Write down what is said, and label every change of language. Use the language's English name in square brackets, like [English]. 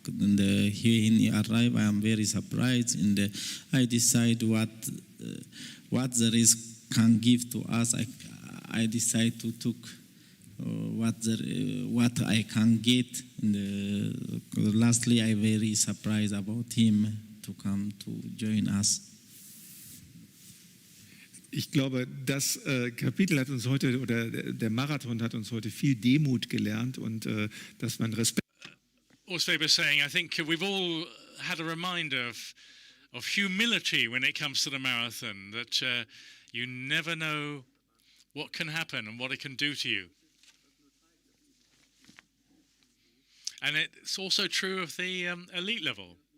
[English] And here he arrived, I am very surprised, and I decide what the race can give to us. I decide to took what I can get. And lastly, I very surprised about him to come to join us. [German] Ich glaube, das Kapitel hat uns heute, oder der Marathon hat uns heute viel Demut gelernt und dass man Respekt. [English] Also, was saying, I think we've all had a reminder of humility when it comes to the marathon, that you never know what can happen and what it can do to you. And it's also true of the elite level.